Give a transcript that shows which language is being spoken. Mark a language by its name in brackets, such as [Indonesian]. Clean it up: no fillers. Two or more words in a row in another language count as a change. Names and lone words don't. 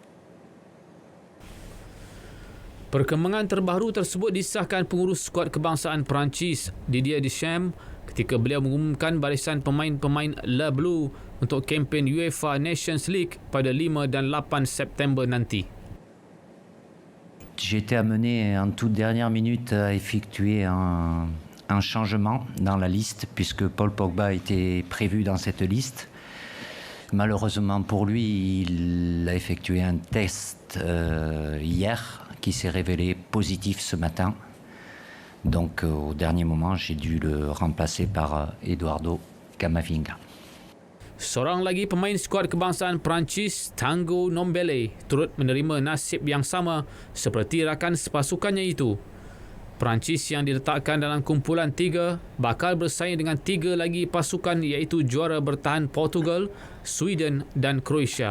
[Malay] Perkembangan terbaru tersebut disahkan pengurus skuad kebangsaan Perancis Didier Deschamps ketika beliau mengumumkan barisan pemain-pemain Le Bleu untuk kempen UEFA Nations League pada 5 dan 8 September nanti. [French] J'ai été amené en toute dernière minute à effectuer un changement dans la liste puisque Paul Pogba était prévu dans cette liste. Malheureusement pour lui, il a effectué un test hier qui s'est révélé positif ce matin. Donc au dernier moment, j'ai dû le remplacer par Eduardo Camavinga. [Malay] Seorang lagi pemain skuad kebangsaan Perancis, Tanguy Ndombele, turut menerima nasib yang sama seperti rakan sepasukannya itu. Perancis yang diletakkan dalam kumpulan 3 bakal bersaing dengan 3 lagi pasukan iaitu juara bertahan Portugal, Sweden dan Croatia.